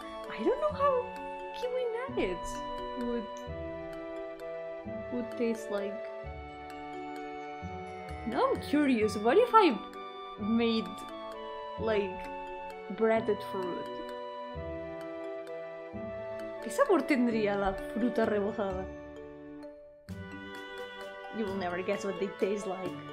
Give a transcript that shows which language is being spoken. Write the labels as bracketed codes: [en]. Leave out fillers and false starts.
[en] I don't know how kiwi nuggets would taste like. Now I'm curious, what if I made like breaded fruit? [es] ¿Qué sabor tendría la fruta rebozada? [en] You will never guess what they taste like.